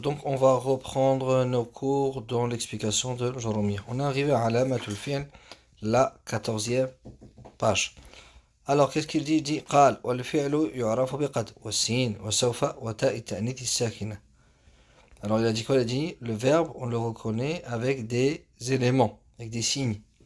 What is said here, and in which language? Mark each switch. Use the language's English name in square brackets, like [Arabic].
[French] Donc, on va reprendre nos cours dans l'explication de Joromir. On est arrivé à Alamatul Fi'l, la 14e page. Alors, qu'est-ce qu'il dit? Il dit [Arabic] قال والفعل يعرف بقد والسين وسوف وتاء التأنيث الساكنة. [French] Alors, il a dit quoi? Il a dit le verbe, on le reconnaît avec des éléments, avec des signes.